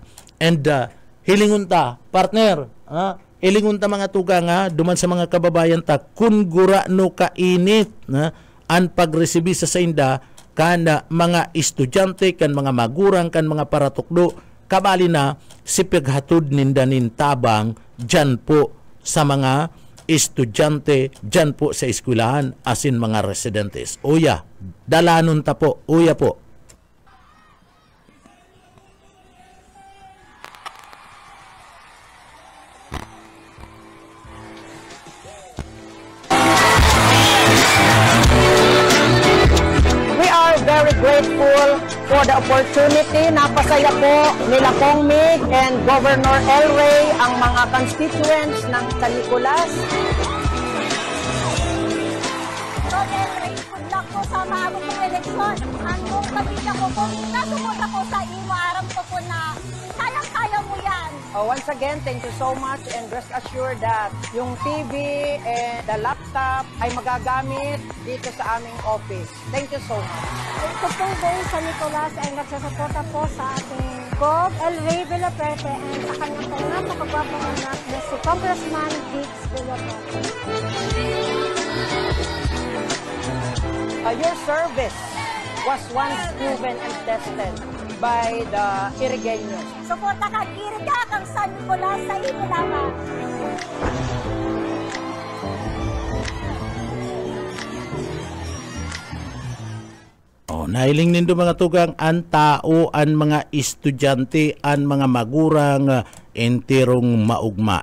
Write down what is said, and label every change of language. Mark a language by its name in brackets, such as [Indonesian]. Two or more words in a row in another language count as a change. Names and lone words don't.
[Bikol] And hilingon ta, partner, ilingon ta mga tugang duman sa mga kababayan ta kun gura no kainit an pagresibi sa sainda kana mga estudyante kan mga magurang kan mga paratukdo kabali na si paghatod ninda nin tabang dyan po sa mga estudyante dyan po sa eskwelahan asin mga residentes. Uya, dalanon ta po, uya po. [English] Very grateful for the opportunity. [Filipino] Napasaya po nila Kong Mig and Governor Elry ang mga constituents ng San Nicolas. So, Elry, [English] good luck [Filipino] po sa maabot ng eleksyon. Ang buong pamilya ko po, [Bikol] nasumunta po sa imo, aram ko po na [Filipino] kayang-kaya mo yan. [English] Once again, thank you so much and rest assured that yung TV and the laptop [Filipino] ay magagamit dito sa aming [English] office. Thank you so much. [Filipino] Ito pong buong San Nicolas ay nagsasuporta po sa ating Gov. Elry Villafuerte and sa kanyang pong napakagwapong anak na si Congressman Migs Villafuerte. [English] Your service was once proven and tested by the Irigeños. [Bikol] Suporta ka, Iriga, kang San Nicolas sa inyo lamang. Nahiling nindo mga tugang ang tao, ang mga estudyante, ang mga magurang enterong maugma.